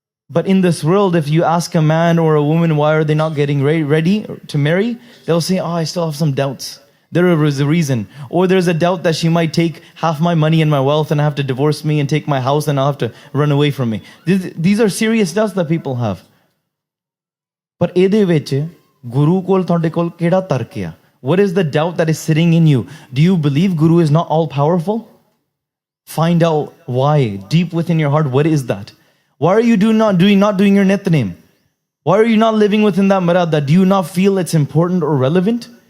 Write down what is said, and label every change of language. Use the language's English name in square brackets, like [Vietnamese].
[English] But in this world, if you ask a man or a woman why are they not getting ready to marry, they'll say, I still have some doubts. There is a reason. Or there's a doubt that she might take half my money and my wealth and have to divorce me and take my house and I'll have to run away from me. These are serious doubts that people have. [Punjabi] But ਇਹਦੇ ਵਿੱਚ Guru ਕੋਲ ਤੁਹਾਡੇ ਕੋਲ ਕਿਹੜਾ ਤਰਕ ਆ? [English] What is the doubt that is sitting in you? Do you believe Guru is not all powerful? Find out why. Deep within your heart, what is that? Why are you not doing your nitnem? Why are you not living within that maryada? Do you not feel it's important or relevant?